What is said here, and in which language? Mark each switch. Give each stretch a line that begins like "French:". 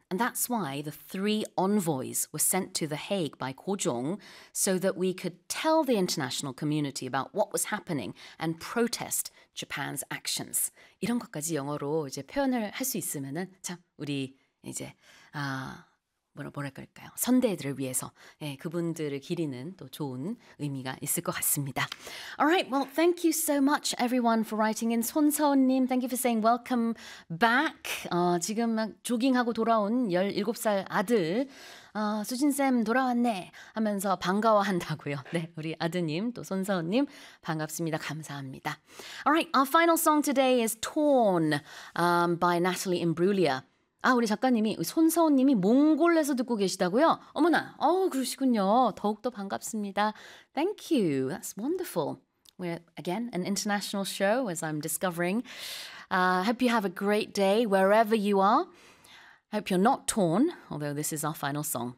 English: And that's why the three envoys were sent to The Hague by Kojong so that we could tell the international community about what was happening and protest Japan's actions.
Korean: 이런 것까지 영어로 이제 표현을 할 수 있으면은 참 우리 이제 뭐랄까요? 선대들을 위해서 예, 그분들을 기리는 또 좋은 의미가 있을 것 같습니다.
English: All right, well, thank you so much, everyone, for writing in. 손서은님, thank you for saying welcome back.
Korean: 지금 막 조깅하고 돌아온 17살 아들. 수진쌤 돌아왔네 하면서 반가워한다고요. 네, 우리 아드님 또 손서은님 반갑습니다. 감사합니다.
English: All right, our final song today is Torn by Natalie Imbruglia.
Korean: 아, 우리 작가님이, 손서원님이 몽골에서 듣고 계시다고요? 어머나, 어우, 그러시군요. 더욱더 반갑습니다.
English: Thank you. That's wonderful. We're, again, an international show, as I'm discovering. Hope you have a great day wherever you are. Hope you're not torn, although this is our final song.